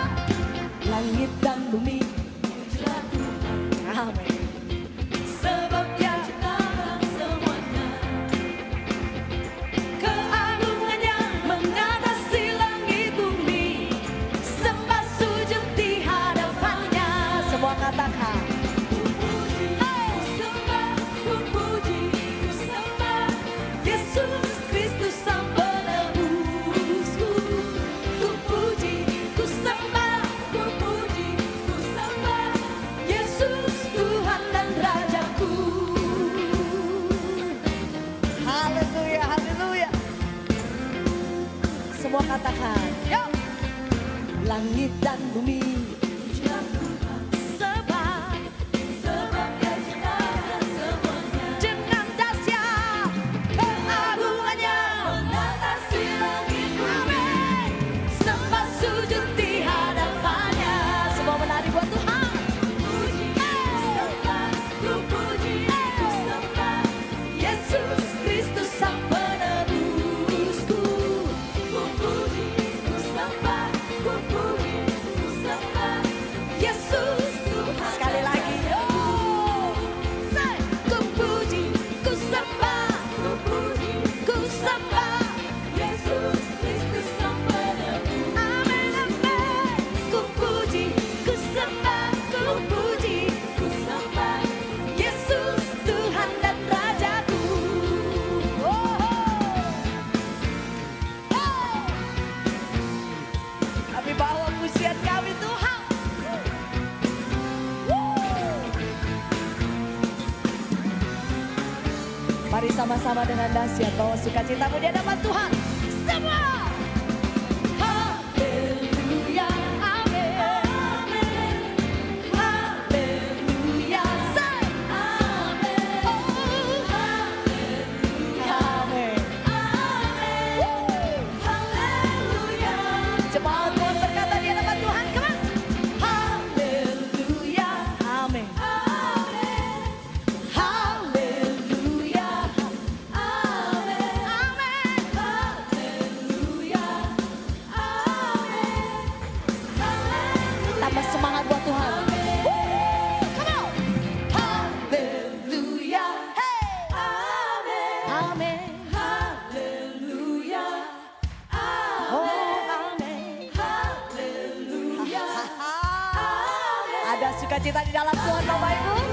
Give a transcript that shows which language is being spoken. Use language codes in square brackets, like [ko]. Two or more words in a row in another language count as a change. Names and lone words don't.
[id] Langit dan bumi pujilah Tuhan. Amin. Sebab Dia ciptakan semuanya. Keagungannya mengatasi langit bumi, sembah sujud di hadapannya. Semua katakan. Ku puji, ku sembah, ku puji, ku sembah Yesus Kristus Sang Penebusku. Ku puji, ku sembah, ku puji, ku sembah Yesus Tuhan dan Rajaku. Haleluya, haleluya. Semua katakan. Yo. Langit dan bumi pujilah Tuhan, sebab Dia ciptakan semuanya. Dengan dahsyat keagungannya mengatasi langit bumi, sembah sujud di hadapannya. Semua menari buat Tuhan. Puji, sembah, ku puji, ku sembah Yesus Kristus Sang Penebusku. Ku puji, ku sembah, ku puji, ku sembah Yesus Tuhan. Sekali lagi. Oh, say. Ku puji, ku sembah, ku puji, ku sembah Yesus Kristus Sang Penebus. Amin, amin. Ku puji, ku sembah, ku puji, ku sembah Yesus Tuhan dan Rajaku. Oh, oh. Kami bawa pujian kami Tuhan. Mari sama-sama dengan dahsyat bawa sukacitamu di hadapan Tuhan. Semua. Haleluya, amin. Haleluya, say. Amin. Oh, haleluya, amin. Haleluya. Jemaat Tuhan berkata di hadapan Tuhan, [en] come on. [id] Haleluya, amin. Haleluya, amin. Amin. Haleluya, amin. Tambah semangat buat Tuhan. [en] Come on. [id] Haleluya, hey. Amin. Amin. Haleluya, amin. Oh, amin. Haleluya, amin. Ada sukacita di dalam Tuhan Bapak Ibu.